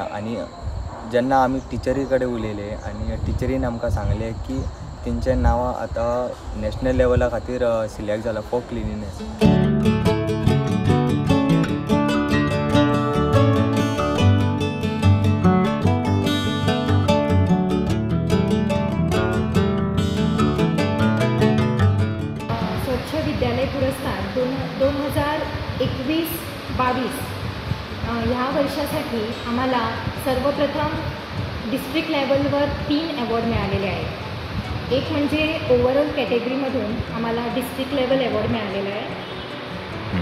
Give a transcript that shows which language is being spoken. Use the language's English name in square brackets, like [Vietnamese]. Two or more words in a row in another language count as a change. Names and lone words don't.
[Konkani] आणि जेन्ना आमी टिचरी कडेन उलयले आनी टिचरीन आमकां सांगलें की तेंचें नांव आतां [English] national level [Konkani] खातीर सिलेक्ट जालां [English] for cleanliness. [Marathi] स्वच्छ विद्यालय पुरस्कार 2021-22 ह्या वर्षासाठी आम्हाला सर्वप्रथम डिस्ट्रिक्ट लेवलवर 3 अवॉर्ड मिळालेले आहेत। एक म्हणजे ओव्हरऑल कॅटेगरीमधून आम्हाला [English] district level award [Marathi] मिळालेला आहे।